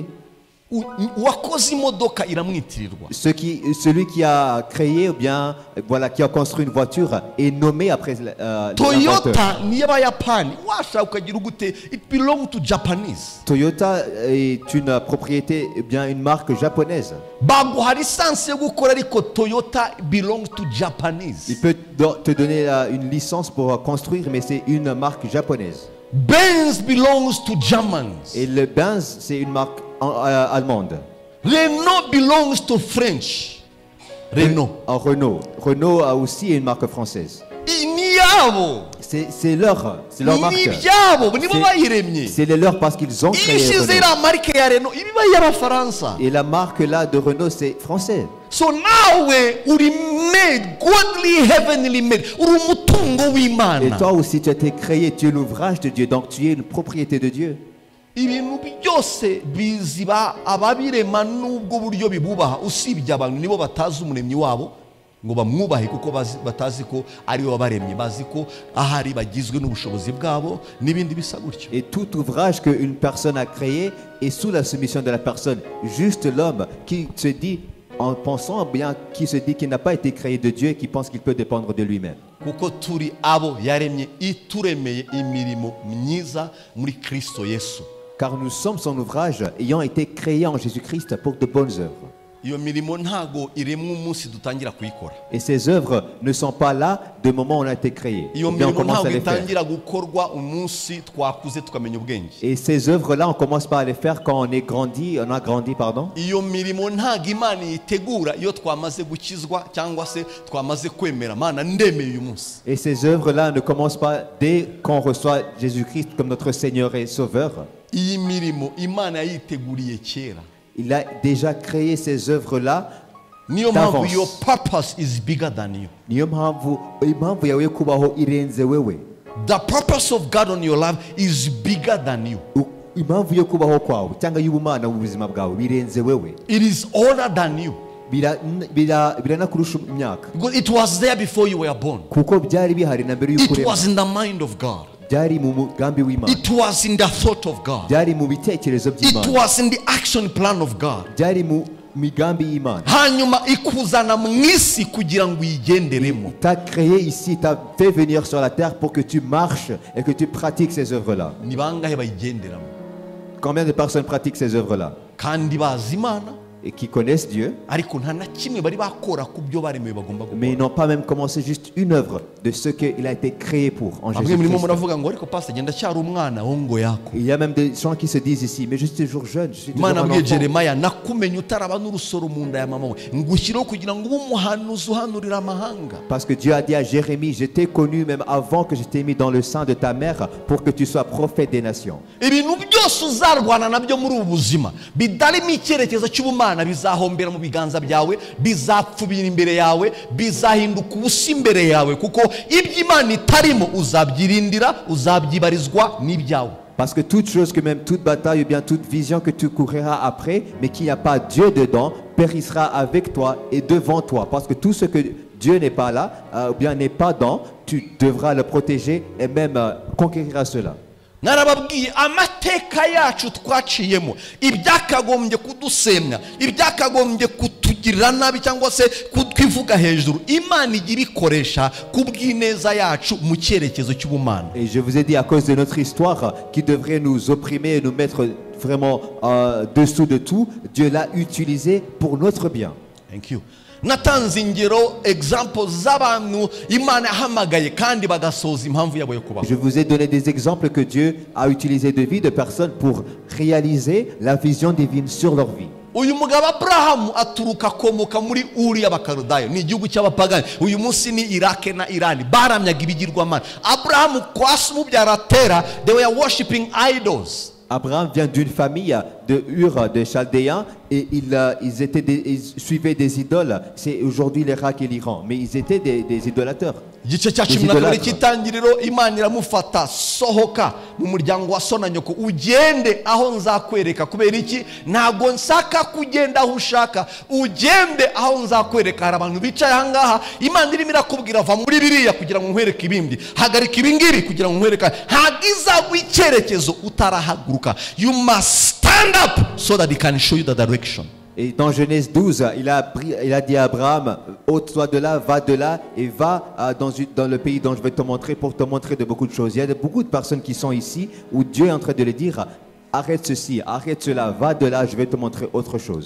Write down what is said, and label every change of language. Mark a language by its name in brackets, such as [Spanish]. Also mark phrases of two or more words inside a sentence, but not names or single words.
[Kinyarwanda] Wakoze imodoka iramwitirirwa. [French] Celui qui a créé ou bien voilà qui a construit une voiture est nommé après [Kinyarwanda] Toyota ni y'Abayapani. Washaka ukagira gute? [English] It belongs to Japanese. [French] Toyota est une propriété, eh bien une marque japonaise. [Kinyarwanda] Baguha lisansi yo gukora ariko Toyota [English] belongs to Japanese. [French] Il peut te donner une licence pour construire, mais c'est une marque japonaise. [English] Benz belongs to Germans. [French] Et le Benz c'est une marque allemande. [English] Renault belongs to French. [French] Renault a aussi une marque française. C'est leur marque. C'est les leurs parce qu'ils ont créé Renault. Et la marque là de Renault c'est français. [English] So now we made godly, heavenly made. [French] Et toi aussi tu as été créé, tu es l'ouvrage de Dieu, donc tu es une propriété de Dieu. [Kinyarwanda] Ibintu byose biziba ababirema nubwo buryo bibubaha usibye abantu nibo batazi umuremyi wabo ngo bamwubahe kuko batazi ko ari we wabaremye, bazi ko ahari bagizwe n'ubushobozi bwabo n'ibindi bisa gutyo. [French] Et tout ouvrage que une personne a créé est sous la soumission de la personne. Juste l'homme qui se dit en pensant bien, qui se dit qu'il n'a pas été créé de Dieu et qui pense qu'il peut dépendre de lui-même. [Kinyarwanda] Kuko turi abo yaremye ituremeye imirimo myiza muri Kristo Yesu. [French] Car nous sommes son ouvrage ayant été créés en Jésus-Christ pour de bonnes œuvres. Et ces œuvres ne sont pas là du moment où on a été créé. On commence à les faire. Et ces œuvres-là, on commence pas à les faire quand on a grandi, pardon. Et ces œuvres-là ne commencent pas dès qu'on reçoit Jésus-Christ comme notre Seigneur et Sauveur. Il a déjà créé ces œuvres-là d'avance. [English] Your purpose is bigger than you. The purpose of God on your life is bigger than you. It is older than you. Because it was there before you were born. It was in the mind of God. It was in the thought of God. It was in the action plan of God. [Kinyarwanda] Hanyuma ikuzana mwisi kugira ngo uyigenderemo. [French] T'a créé ici, t'a fait venir sur la terre pour que tu marches et que tu pratiques ces œuvres-là. [Kinyarwanda] Ni bangahe bayigenderamo? [French] Combien de personnes pratiquent ces œuvres-là? [Kinyarwanda] Kandi bazi Imana [French] et qui connaissent Dieu, mais ils n'ont pas même commencé juste une œuvre de ce qu'il a été créé pour en Jésus-Christ. Il y a même des gens qui se disent ici, mais je suis toujours jeune, je suis toujours un enfant. Parce que Dieu a dit à Jérémie, je t'ai connu même avant que je t'ai mis dans le sein de ta mère pour que tu sois prophète des nations. [Kinyarwanda] Bizahombera mu biganza byawe, bizapfubira imbere yawe, bizahinduka ubusa imbere yawe, kuko iby'Imana itarimo uzabyirindira, uzabyibarizwa n'ibyawe. [French] Parce que toute chose, que même toute bataille ou bien toute vision que tu courras après, mais qu'il n'y a pas Dieu dedans, périssera avec toi et devant toi. Parce que tout ce que Dieu n'est pas là, ou bien n'est pas dans, tu devras le protéger et même conquérir à cela. [Kinyarwanda] Narababwiye amateka yacu twaciyemo ibyakagombye kudusemya ibyakagombye kutugirira nabi cyangwa se kutwivuga hejuru Imana igibikoresha kubw'ineza yacu mu cyerekezo cy'ubumana. [French] Et je vous ai dit à cause de notre histoire qui devrait nous opprimer et nous mettre vraiment dessous de tout, Dieu l'a utilisé pour notre bien. [English] Thank you. [Kinyarwanda] Natanze ingero examples z'abantu Imana yahamagaye kandi bagasoza impamvu yabo yo kubaho. [French] Je vous ai donné des exemples que Dieu a utilisé de vie de personnes pour réaliser la vision divine sur leur vie. [Kinyarwanda] uyu mugabo Abrahamu aturuka akomoka muri Uri y'Abakaludayo, ni igihugu cy'abapagani. Uyu munsi ni Iraq na Iran, baramyaga ibigirwamana. Abrahamu kwa se umubyara Tera, [English] they were worshiping idols. [French] Abraham vient d'une famille de Ur, de Chaldéens, et ils suivaient des idoles. C'est aujourd'hui l'Irak et l'Iran, mais ils étaient des idolâteurs. [Kinyarwanda] Igice cya 12 cy'itangiriro Imana iramufata, sohoka mu muryango wa so na nyoko ugende aho nzakwereka. Kubera iki? Ntago nsaka kugenda aho ushaka, ugende aho nzakwereka. Hari abantu bicaye ahangaha, Imana irimo irakubwira va muri biriya kugira ngo nkwereke ibindi, hagarika ibingibi kugira ngo nkwereka. Ntagiza w'icyerekezo utarahaguruka. [English] You must stand up so that he can show you the direction. [French] Et dans Genèse 12, il a dit à Abraham, ôte-toi de là, va de là et va dans le pays dont je vais te montrer pour te montrer de beaucoup de choses. Il y a beaucoup de personnes qui sont ici où Dieu est en train de les dire, arrête ceci, arrête cela, va de là, je vais te montrer autre chose.